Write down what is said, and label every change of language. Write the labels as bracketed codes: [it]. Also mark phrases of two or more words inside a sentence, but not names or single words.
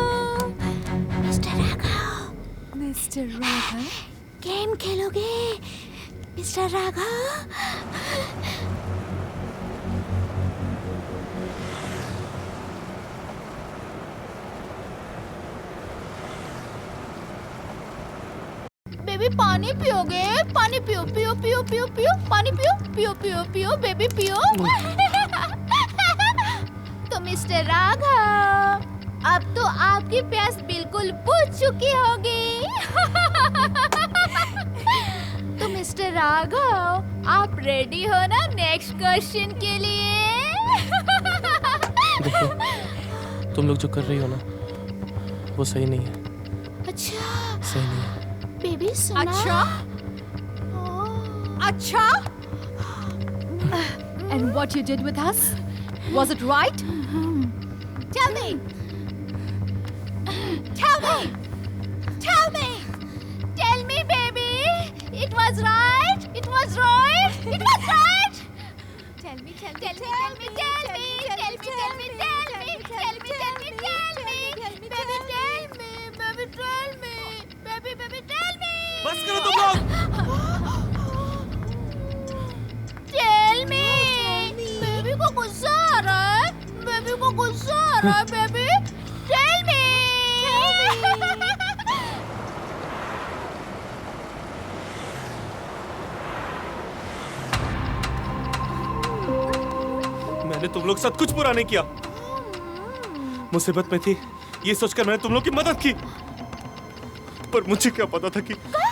[hi] मिस्टर राघव, गेम खेलोगे मिस्टर राघव? बेबी पानी पियोगे? पानी पियो पियो पियो पियो पियो, पानी पियो पियो पियो पियो, बेबी पियो। तो मिस्टर राघव, अब तो आपकी प्यास बिल्कुल बुझ चुकी होगी। तो मिस्टर राघव, आप रेडी हो ना [en] next question [hi] के लिए? देखो, तुम लोग जो कर रही हो ना, वो सही नहीं है। अच्छा, सही नहीं है। बेबी सुना? अच्छा? [en] And what you did with us? Was it right? Tell me. Tell me. Tell me. Tell me, baby. It was right. It was right. It was right. Tell me. Tell me. Tell me. Tell me. Tell me. Tell me. Tell me. Tell me. Tell me. Tell me. Baby, tell me. Baby, tell me. Baby, baby, tell me. [hi] बस करो तुम लोग। [en] Tell me. [hi] बेबी को गुस्सा आ रहा है। बेबी को गुस्सा आ रहा है। बेबी, [en] tell me. [hi] मैंने तुम लोग के साथ कुछ बुरा नहीं किया। मुसीबत में थी, ये सोचकर मैंने तुम लोग की मदद की, पर मुझे क्या पता था कि